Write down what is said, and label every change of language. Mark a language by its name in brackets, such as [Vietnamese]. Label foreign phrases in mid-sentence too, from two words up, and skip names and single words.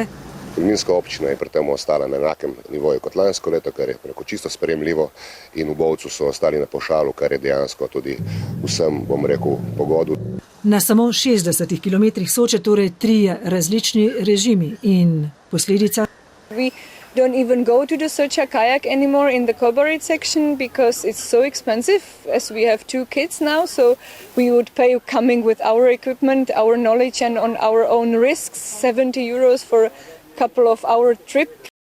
[Slovenian] Tolminska občina je pri tem ostala na enakem nivoju kot lansko leto, kar je preko čisto sprejemljivo, in v Bovcu so ostali na pavšalu, kar je dejansko tudi vsem, bom rekel, pogodu. Na samo 60 kilometrih Soče torej 3 različni režimi in posledica. [English] We don't even go to the Soče kayak anymore in the Kobarid section because it's so expensive, as we have 2 kids now, so we would pay coming with our equipment, our knowledge and on our own risks, 70 € for couple of hour trip